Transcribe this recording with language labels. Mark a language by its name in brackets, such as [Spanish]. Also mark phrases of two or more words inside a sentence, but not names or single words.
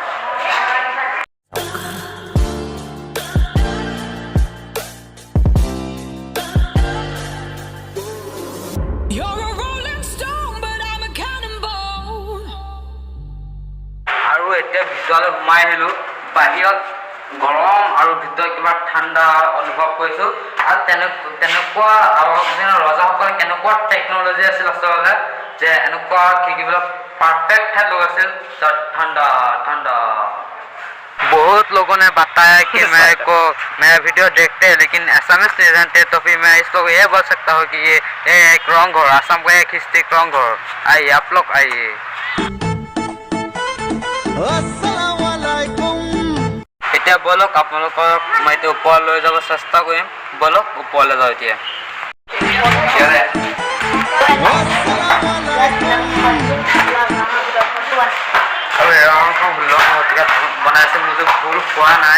[Assamese] আৰু এতিয়া ভিতৰলৈ সোমাই আহিলোঁ। বাহিৰত গৰম আৰু ভিতৰত কিবা ঠাণ্ডা অনুভৱ কৰিছোঁ। আৰু তেনেকুৱা আগৰ দিনৰ ৰজাসকলে কেনেকুৱা টেকন'লজি আছিল আচলতে, যে এনেকুৱা খিৰিকিবিলাক পাৰফেক্ট ঠাইত লগাইছিল তাত ঠাণ্ডা। [Hindi] बहुत लोगों ने बताया कि मैं वीडियो देखते हैं, लेकिन एसएमएस नहीं जानते। तो फिर मैं इस लोग ये बोल सकता हूँ कि ये एक रंगघर, असम का एक हिस्ट्रिक रंगघर। आइए आप लोग आइए। [Assamese] এতিয়া বলক আপোনালোকক মই এতিয়া ওপৰত লৈ যাব চেষ্টা কৰিম। বলক ওপৰলৈ যাওঁ এতিয়া। আৰু এই ৰংঘৰখন 16শ শতিকাত বনাইছে, মোৰ ভুল হোৱা নাই।